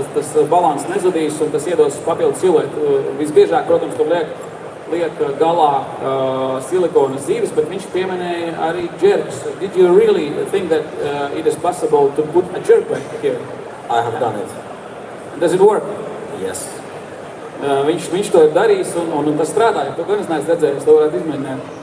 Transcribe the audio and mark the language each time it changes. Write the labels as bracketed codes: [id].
[lv] Tas balans nezudīs un tas iedos papildu siluetu. Visbiežāk, protams, tur liek galā silikona zivis, bet viņš pieminēja arī jerks. [en] Did you really think that it is possible to put a jerkbait here? I have done it. Does it work? Yes. [lv] Viņš to ir darījis un tas strādāja. To gan es neesmu redzējis, to varētu izmēģināt.